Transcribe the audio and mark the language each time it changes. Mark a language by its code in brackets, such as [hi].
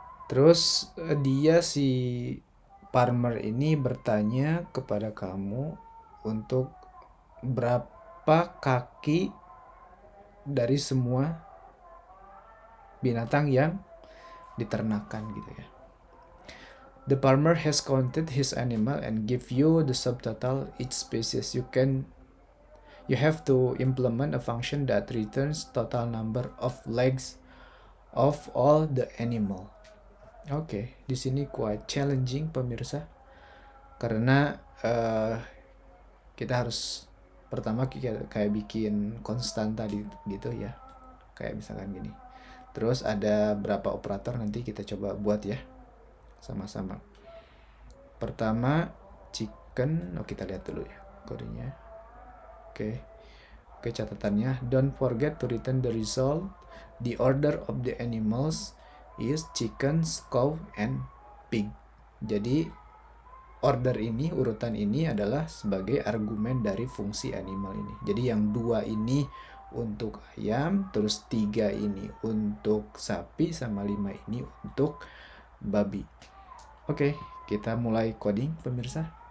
[id] Terus si farmer ini bertanya kepada kamu untuk berapa kaki dari semua binatang yang diternakan gitu ya. [en] The farmer has counted his animal and give you the subtotal each species. You have to implement a function that returns total number of legs of all the animal. [id] Oke, di sini [en] quite challenging [id] pemirsa, karena kita harus pertama kayak bikin konstanta gitu ya, kayak misalkan gini. Terus ada berapa operator, nanti kita coba buat ya sama-sama. Pertama chicken, kita lihat dulu ya kodenya. Oke, catatannya, [en] don't forget to return the result. The order of the animals is chickens, cow, and pig. [id] Jadi order ini, urutan ini adalah sebagai argumen dari fungsi animal ini. Jadi yang 2 ini untuk ayam, terus 3 ini untuk sapi, sama 5 ini untuk babi. Oke, kita mulai coding pemirsa.